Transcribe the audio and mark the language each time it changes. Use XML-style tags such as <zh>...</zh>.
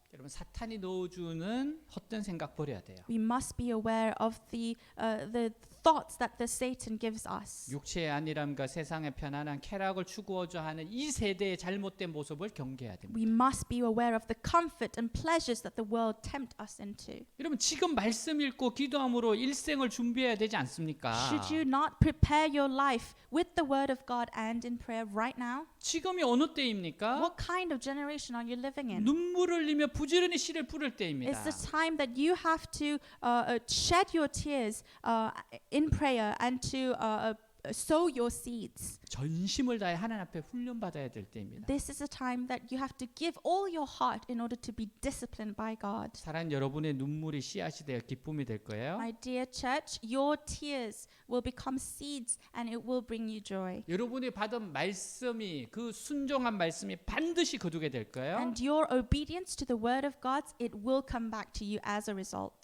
<ko>여러분 사탄이 넣어주는 헛된 생각 버려야 돼요.</ko> <en>We must be aware of the thoughts that the Satan gives us.</en> <ko>육체의 안일함과 세상의 편안한 쾌락을 추구하자 하는 이 세대의 잘못된 모습을 경계해야 됩니다.</ko> <en>We must be aware of the comfort and pleasures that the world tempt us into.</en> <ko>여러분 지금 말씀 읽고 기도함으로 일생을 준비해야 되지 않습니까?</ko> <en>Should you not prepare your life with the word of God and in prayer right now?</en> <ko>지금이 어느 때입니까?</ko> <en>What kind of generation are you living in?</en> <ko>눈물을 흘리며 부지런히 씨를 뿌릴 때입니다.</ko> <en>It's the time that you have to shed your tears in prayer and to sow your seeds.</en> <ko>전심을 다해 하나님 앞에 훈련받아야 될 때입니다.</ko> <en>This is a time that you have to give all your heart in order to be disciplined by God.</en> <ko>사랑하는 여러분의 눈물이 씨앗이 되어 기쁨이 될 거예요.</ko> <en>My dear church, your tears will become seeds and it will bring you joy.</en> <ko>여러분이 받은 말씀이 그 순종한 말씀이 반드시 거두게 될 거예요.</ko> <en>And your obedience to the word of God, it will come back to you as a result.</en>